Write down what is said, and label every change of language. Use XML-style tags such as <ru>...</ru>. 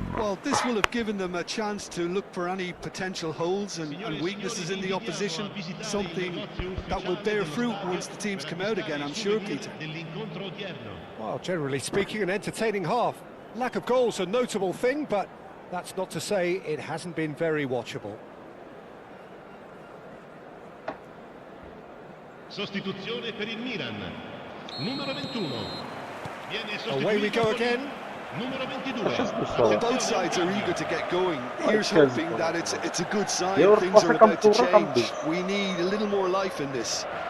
<en>Well, this will have given them a chance to look for any potential holes and weaknesses in the opposition. Something that will bear fruit once the teams come out again, I'm sure, Peter. Well, generally speaking, an entertaining half. Lack of goals a notable thing, but that's not to say it hasn't been very watchable.</en> <it>Sostituzione per il Milan. Numero 21.</it> <en>Away we go again.</en> <it>Numero 22.</it> <en>Well, both sides are eager to get going. Here's hoping that it's a good sign. Things are about to change. We need a little more life in this.</en>